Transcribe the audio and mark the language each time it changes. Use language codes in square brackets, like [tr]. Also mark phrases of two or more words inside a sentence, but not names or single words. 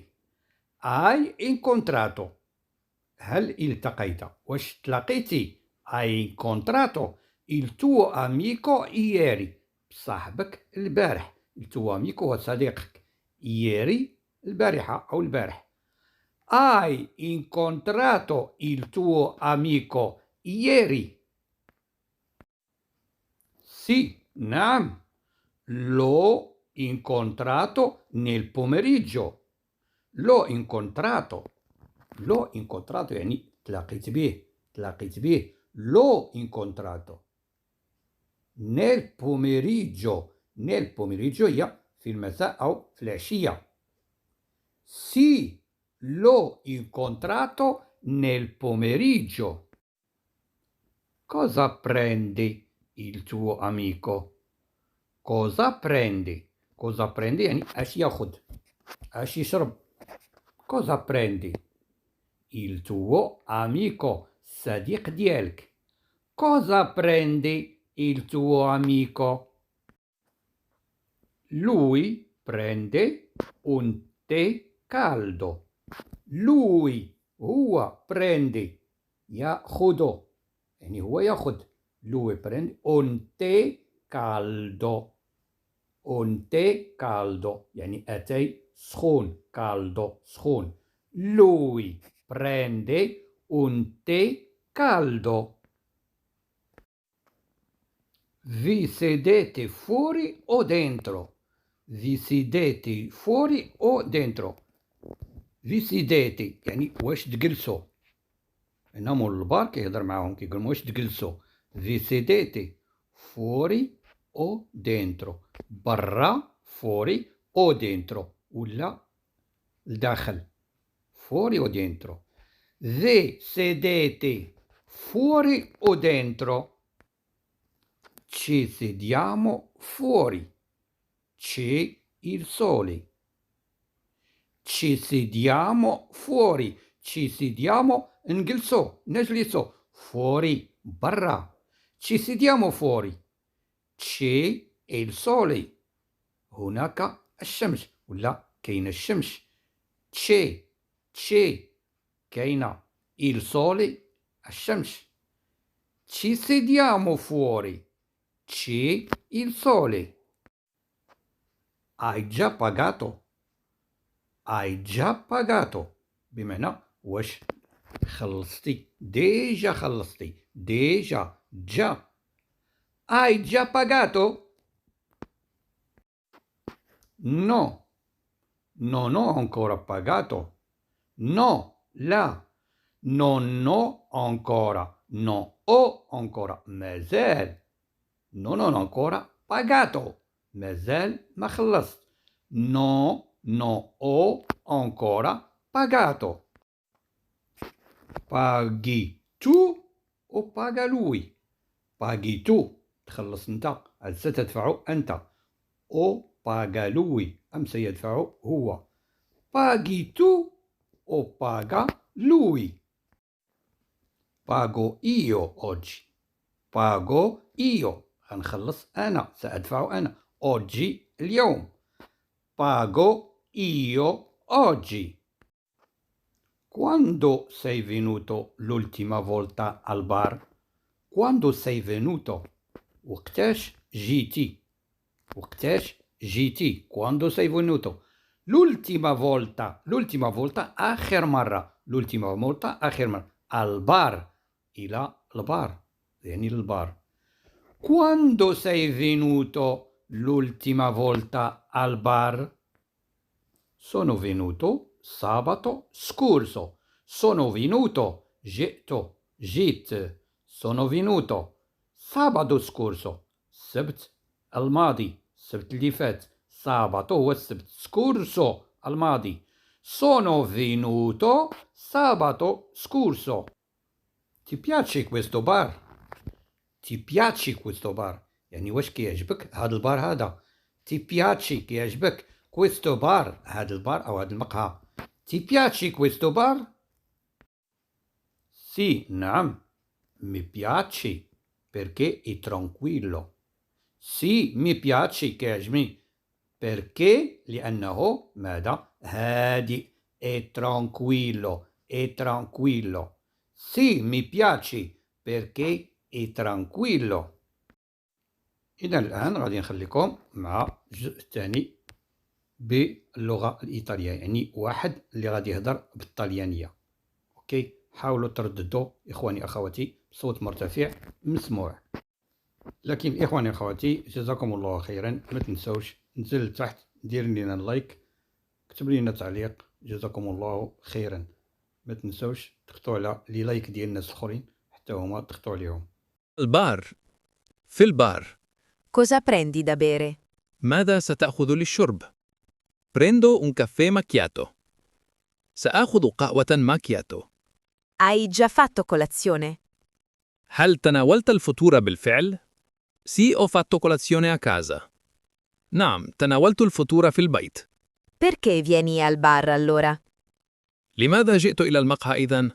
[it] hai incontrato [ar] هل التقيت، واش تلاقيتي. [it] hai incontrato il tuo amico ieri، [ar] بصاحبك البارح. [it] il tuo amico [ar] هو صديقك، ieri البارحة أو البارح. [it] hai incontrato il tuo amico ieri؟ sì، نعم، l'ho incontrato nel pomeriggio. l'ho incontrato، l'ho incontrato [ar] يعني تلاقيت به، تلاقيت به. [it] l'ho incontrato nel pomeriggio، nel pomeriggio [ar] هي في المساء أو في العشية. [it] sì، l'ho incontrato nel pomeriggio. cosa prende il tuo amico؟ cosa prende، cosa prende [ar] يعني اش ياخذ، اش يشرب. [it] cosa prendi il tuo amico، [ar] صديق ديالك. [it] cosa prende il tuo amico؟ lui prende un tè caldo. [ar] lui هو prende يأخذ، يعني هو يأخذ. [it] lui prende un tè caldo. un tè caldo [ar] يعني أتاي سخون، caldo سخون. [it] Lui prende un tè caldo. Vi sedete fuori o dentro? Vi sedete fuori o dentro؟ vi sedete [ar] يعني واش تجلسوا. هنا مول البار كيهضر معاهم كيقول واش تجلسوا. [it] vi sedete fuori o dentro. [ar] برا [it] fuori o dentro [ar] ولا الداخل. [it] fuori o dentro. vi sedete fuori o dentro? Ci sediamo fuori. C'è il sole. Ci sediamo fuori. Ci sediamo نجلسو fuori برا. Ci sediamo fuori. C'è il sole. [ar] هناك الشمس ولا كاين الشمس. [it] c'è كاينة il sole الشمس. Ci sediamo fuori. C'è il sole. Hai già pagato. Hai già pagato [ar] بمعنى واش خلصتي. ديجا خلصتي. ديجا جا. [it] Hai già pagato? No. Non ho ancora pagato. No, لا. Non ho ancora. Non ho ancora. مازال. Non ho ancora pagato. [ar] مازال ما خلصت. [it] No, non ho ancora pagato. Paghi tu o paga lui؟ paghi tu [ar] تخلص انت ستدفع انت. [it] o paga lui [ar] ام سيدفع هو. [it] paghi tu o paga lui؟ pago io oggi. pago io [ar] غنخلص انا سادفع انا. [it] oggi اليوم. pago io oggi. Quando sei venuto l'ultima volta al bar? Quando sei venuto؟ [ar] وقتاش جيتي؟ وقتاش جيتي؟ [it] Quando sei venuto. L'ultima volta. L'ultima volta [ar] آخر مرة. [it] L'ultima volta [ar] آخر مرة. [it] al bar. [ar] إلى البار. يعني للبار. [it] Quando sei venuto l'ultima volta al bar؟ Sono venuto sabato scorso. Sono venuto. جئت. Sono venuto sabato scorso. [ar] السبت الماضي. السبت اللي فات. sabato هو السبت. scorso الماضي. [it] Sono venuto sabato scorso. Ti piace questo bar? Ti piace questo bar؟ [ar] يعني واش كيعجبك هذا البار هذا؟ [it] Ti piace [ar] كيعجبك [it] questo bar [ar] هذا البار أو هذا المقهى. [it] Ti piace questo bar؟ Sì, نعم. Mi piace perché è tranquillo. Sì, mi piace كيعجبني. perché [ar] لأنه ماذا؟ هادئ. [it] è tranquillo. è tranquillo. Sì, mi piace perché è tranquillo. [ar] إذا الآن غادي نخليكم مع الجزء الثاني باللغة الإيطالية. يعني واحد اللي غادي يهضر بالطليانية. أوكي، حاولوا ترددوا إخواني أخواتي بصوت مرتفع مسموع. لكن إخواني أخواتي جزاكم الله خيرا. ما تنسوش نزل تحت دير لنا لايك، كتب لنا تعليق. جزاكم الله خيرا. ما تنسوش تخطوا على لي لايك ديال الناس الآخرين حتى هما تخطوا عليهم. البار. في البار. [it] Cosa prendi da bere? [ar] ماذا ستأخذ للشرب؟ [it] Prendo un caffè macchiato. [ar] سآخذ قهوة ماكياتو. [it] Hai già fatto colazione? [ar] هل تناولت الفطور بالفعل؟ [it] Sì, ho fatto colazione a casa. [ar] نعم، تناولت الفطور في البيت. [it] Perché vieni al bar allora? [ar] لماذا جئت إلى المقهى إذن؟